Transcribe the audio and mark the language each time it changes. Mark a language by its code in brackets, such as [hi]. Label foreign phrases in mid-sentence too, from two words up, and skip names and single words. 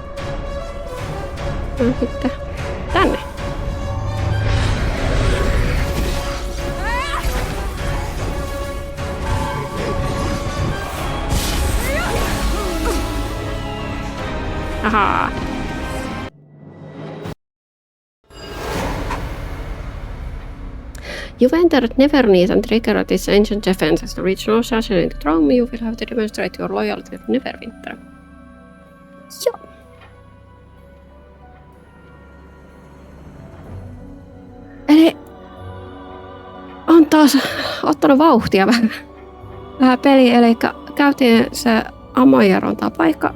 [fi] No sitten tänne. Ahaa. [en] You've entered Neverneath and triggered its ancient defenses. To reach North Asher in the throne, you will have to demonstrate your loyalty to Neverwinter. [fi] Joo. Eli on taas ottanut vauhtia vähän peliä, eli käytiin se Ammon Jerron paikka.